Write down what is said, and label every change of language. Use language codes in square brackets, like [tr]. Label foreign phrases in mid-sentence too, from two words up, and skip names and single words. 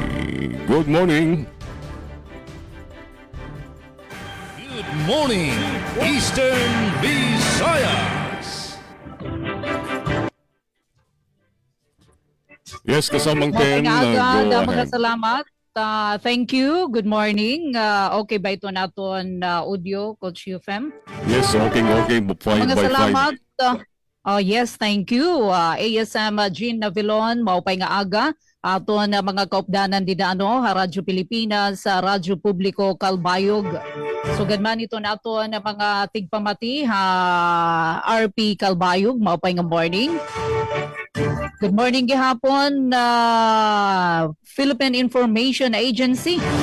[en] Good morning. Good morning, Eastern Visayas. [tl] Yes, kasamang Ken. [war] Mga salamat. [en] Thank you. Good morning. [war] Okay ba ito naton audio, Coach UFM? [en] Yes, okay. Fine [war] Mga [en] by [war] salamat. [en] fine. Yes, thank you. ASM Jean Navilon, [war] maupay nga aga. Aton mga kaupdanan din Radyo Pilipinas, Radyo Publiko Kalbayog. [en] So ganman [war] ito naton mga tigpamati RP Kalbayog, maupay nga morning. [en] Good morning gihapon Philippine Information Agency.